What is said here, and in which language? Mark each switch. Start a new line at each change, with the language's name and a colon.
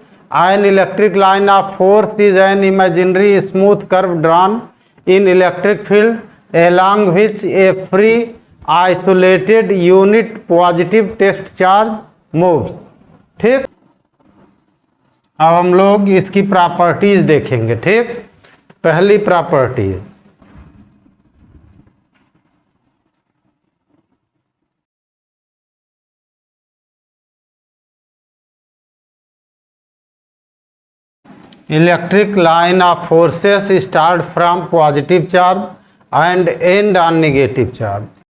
English: An electric line of force is an imaginary smooth curve drawn in electric field along which a free isolated unit positive test charge moves।
Hindi: ठीक, अब हम लोग इसकी properties देखेंगे। ठीक, पहली property,
English: electric line of forces start from positive charge and end on negative charge।